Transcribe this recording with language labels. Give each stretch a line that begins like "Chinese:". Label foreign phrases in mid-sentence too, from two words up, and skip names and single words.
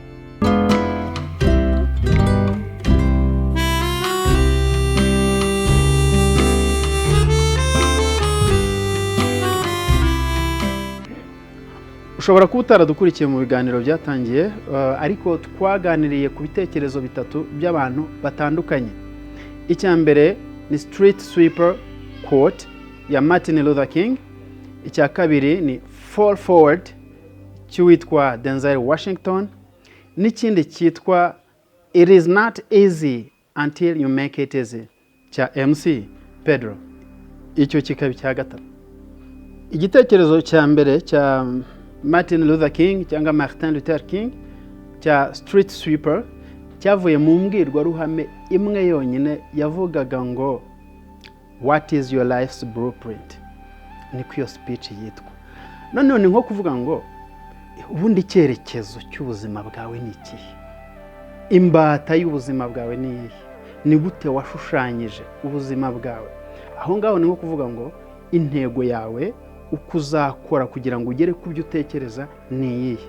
Kinyarwanda: Ushobora kuba utaradukurikiye mu biganiro byatangiye, ariko twaganiriye ku bitekerezo bitatu by'abantu batandukanye. Icya mbere ni Street Sweeper quote ya Martin Luther King. Icya kabiri ni Fall Forward cy'uwitwa Denzel Washington. N'ikindi cyitwa It is not easy until you make it easy cya MC Pedro. Icyo kikaba icya gatatu. Igitekerezo cya mbere cya Martin Luther King cyangwa Martin Luther King cya Street Sweeper cyavuye mu mbwirwaruhame imwe yonyine yavugaga ngo What is your life's blueprint? Niko iyo speech yitwa. None nko kuvuga ngo ubundi icyerekezo cy'ubuzima bwawe ni ikihe? Imbata y'ubuzima bwawe ni iyihe? Ni gute washushanyije ubuzima bwawe? Aho ngaho ni nko kuvuga ngo intego yawe uko uzakora kugira ngo ugere ku byo utekereza ni iyihe.